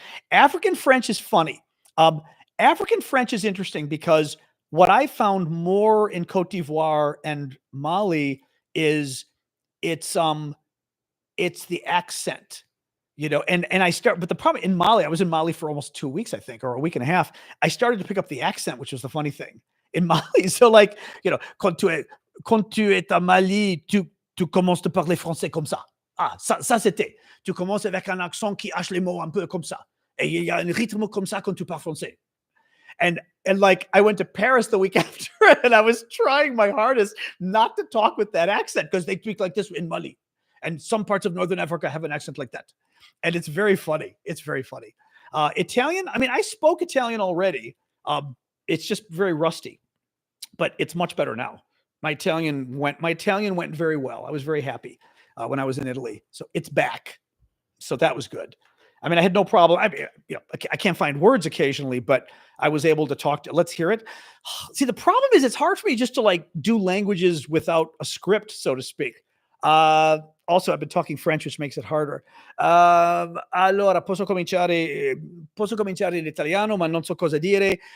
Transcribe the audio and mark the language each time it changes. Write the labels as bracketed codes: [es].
[en] African French is funny. African French is interesting because what I found more in Cote d'Ivoire and Mali is it's the accent, you know, and but the problem in Mali, I was in Mali for almost 2 weeks, I think, or a week and a half. I started to pick up the accent, which was the funny thing in Mali. So like, you know, [fr] quand tu es à Mali, tu commences à parler français comme ça. Ah, ça c'était. Tu commences avec un accent qui hache les mots un peu comme ça. Et il y a un rythme comme ça quand tu parles français. [en] And like I went to Paris the week after and I was trying my hardest not to talk with that accent because they speak like this in Mali. And some parts of Northern Africa have an accent like that. And it's very funny. It's very funny. Italian, I mean, I spoke Italian already. It's just very rusty, but it's much better now. My Italian went very well. I was very happy when I was in Italy. So it's back. So that was good. I mean, I had no problem. I can't find words occasionally, but I was able to talk to. Let's hear it. See, the problem is it's hard for me just to like do languages without a script, so to speak. Also, I've been talking French, which makes it harder. [it] Allora, posso cominciare in italiano, ma non so cosa dire.